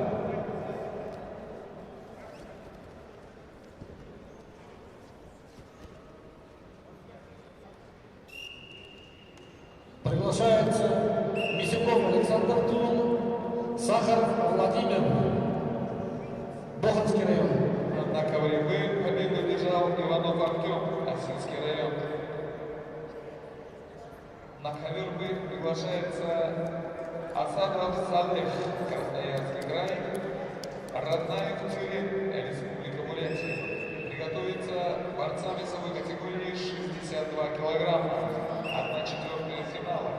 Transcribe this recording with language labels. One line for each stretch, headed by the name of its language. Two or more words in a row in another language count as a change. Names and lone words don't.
Russian: Приглашается Мисюков Александр Тун, Сахаров Владимир, Боханский район. На ковре Б победу одержал Иванов Артем, Осинский район. На ковер Б приглашается Асадов Салех, Красноярский край, Роднаев Целин, Республика Бурятия. Приготовиться борцам весовой категории 62 килограмма, 1/4 финала.